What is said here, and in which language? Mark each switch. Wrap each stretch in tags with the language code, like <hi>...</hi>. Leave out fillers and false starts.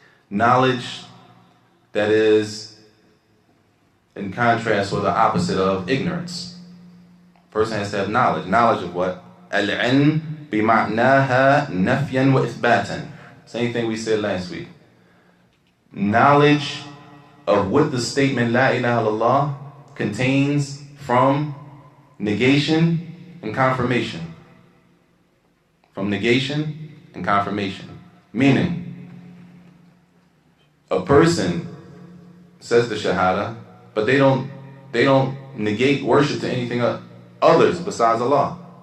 <en>Knowledge that is in contrast or the opposite of ignorance. Person has to have knowledge. Knowledge of what?</en> <ar>العلم بمعناها نفيا وإثباتا.</ar> <en>Same thing we said last week. Knowledge of what the statement La ilaha illallah contains from negation and confirmation. From negation and confirmation. Meaning, a person says the Shahadah, but they don't negate worship to anything others besides Allah.</en>